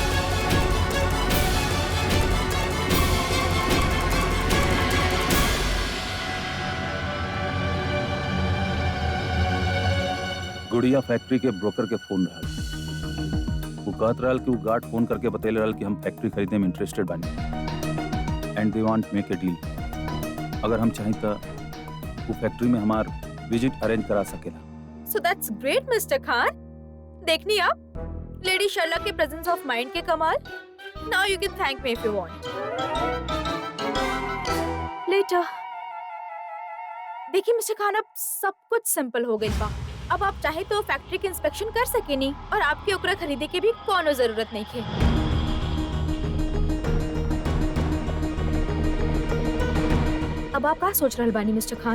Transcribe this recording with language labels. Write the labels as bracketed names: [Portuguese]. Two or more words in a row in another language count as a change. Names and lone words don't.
[Bhojpuri] गुड़िया फैक्ट्री के ब्रोकर के फोन रहल। वो कहत रहल कि वो गार्ड फोन करके बतेले रहल कि हम फैक्ट्री खरीदने में इंटरेस्टेड बानी [English] and they want make a deal. [Bhojpuri] अगर हम चाहें तो वो फैक्ट्री में हमार विजिट अरेंज करा सकेला। [English] So that's great Mister Khan. [Bhojpuri] देखनी आप लेडी शर्ला के [English] presence of mind [Bhojpuri] के कमाल। [English] Now you can thank me if you want. Later. [Bhojpuri] देखिए मिस्टर खान, अब सब कुछ सिंपल हो गई बा। अब आप चाहे तो फैक्ट्री के इंस्पेक्शन कर सके नहीं और आपके ओकरा खरीदे के भी कोनो जरूरत नहीं है। अब आप का सोच रहल बानी मिस्टर खान?